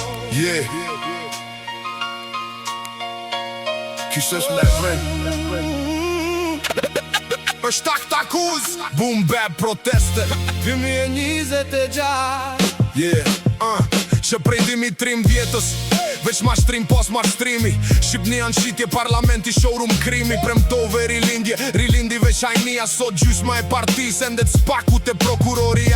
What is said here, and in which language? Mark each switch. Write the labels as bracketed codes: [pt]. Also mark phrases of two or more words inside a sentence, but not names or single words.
[fr] Yeah. Qui cherche la fin. [sq] Ështa t'akuz. [en] Boom bap proteste. 2020 Yeah. [sq] Që prej 2013 veç mashtrim pos mashtrimi. Shqipnia në shqitje, parlamenti showroom krimi. Premtove rilindi veç hajnia. Sot gjysma e partis endet spaku te prokuroria.